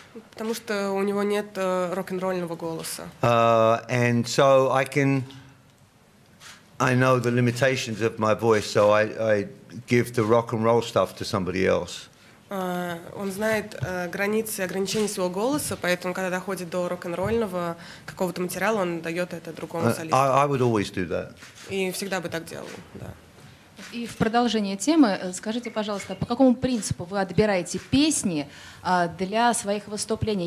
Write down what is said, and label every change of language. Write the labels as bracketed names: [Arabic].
[Russian] Потому что у него нет рок-н-ролльного голоса. [English] And so I know the limitations of my voice, so I give the rock and roll stuff to somebody else. [Russian] Он знает границы и ограничения своего голоса, поэтому, когда доходит до рок-н-ролльного какого-то материала, он дает это другому солисту. [English] I would always do that. [Russian] И всегда бы так делал, да. И в продолжение темы, скажите, пожалуйста, по какому принципу вы отбираете песни для своих выступлений?